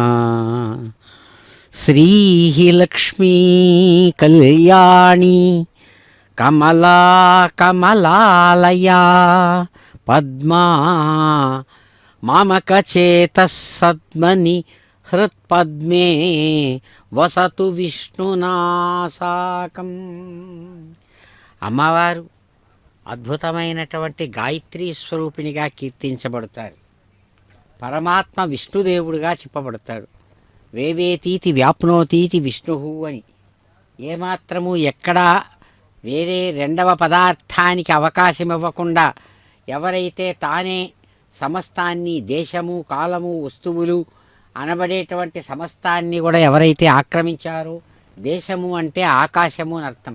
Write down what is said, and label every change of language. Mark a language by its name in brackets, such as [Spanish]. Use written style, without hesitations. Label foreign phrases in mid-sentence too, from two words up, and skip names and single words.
[Sanskrit] श्रीः लक्ष्मी कल्याणी कमला कमलालया पद्मा मामकचेतः सद्मनि हृत्पद्मे वसतु విష్ణునా సాకం. [Telugu] అమ్మవారు అద్భుతమైనటువంటి గాయత్రీ స్వరూపిణిగా కీర్తించబడతారు. పరమాత్మ విష్ణుదేవుడిగా చెప్పబడతాడు. [Sanskrit] వేవేతీతి వ్యాప్నోతీతి [Telugu] విష్ణు అని ఏమాత్రము ఎక్కడా వేరే రెండవ పదార్థానికి అవకాశం ఇవ్వకుండా ఎవరైతే తానే సమస్తాన్ని దేశము కాలము వస్తువులు అనబడేటువంటి సమస్తాన్ని కూడా ఎవరైతే ఆక్రమించారో, దేశము అంటే ఆకాశము అని అర్థం.